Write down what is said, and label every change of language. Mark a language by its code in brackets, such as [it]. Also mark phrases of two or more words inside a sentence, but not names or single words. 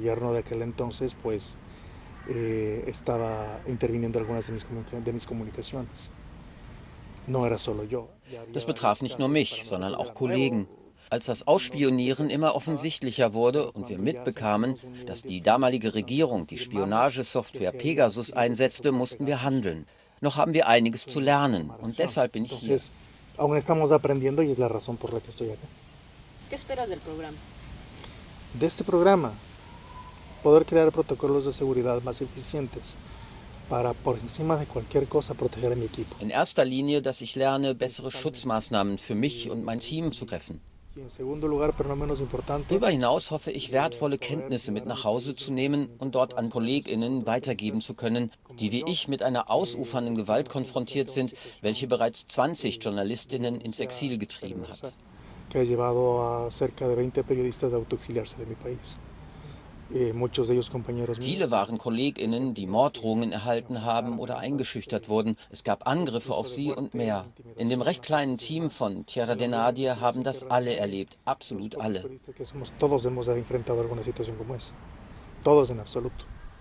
[de] Das betraf nicht nur mich, sondern auch Kollegen. Als das Ausspionieren immer offensichtlicher wurde und wir mitbekamen, dass die damalige Regierung die Spionagesoftware Pegasus einsetzte, mussten wir handeln. Noch haben wir einiges zu lernen und deshalb bin ich hier. [es] Aún estamos aprendiendo y es la razón por la que estoy acá. ¿Qué esperas del programa? De este programa, poder crear protocolos de seguridad más eficientes para, por encima de cualquier cosa, proteger a mi equipo. [de] In erster Linie, dass ich lerne, bessere Schutzmaßnahmen für mich und mein Team zu treffen. [es] Y en segundo lugar, pero no menos importante, [de] Darüber hinaus hoffe ich, wertvolle Kenntnisse mit nach Hause zu nehmen und dort an KollegInnen weitergeben zu können, die wie ich mit einer ausufernden Gewalt konfrontiert sind, welche bereits 20 JournalistInnen ins Exil getrieben hat. [es] que ha llevado a cerca de 20 periodistas a autoexiliarse de mi país. Muchos de ellos compañeros míos. [de] Viele waren KollegInnen, die Morddrohungen erhalten haben oder eingeschüchtert wurden. Es gab Angriffe auf sie und mehr. In dem recht kleinen Team von Tierra de Nadie haben das alle erlebt, absolut alle. [es] Todos hemos enfrentado alguna situación como esa. Todos en absoluto.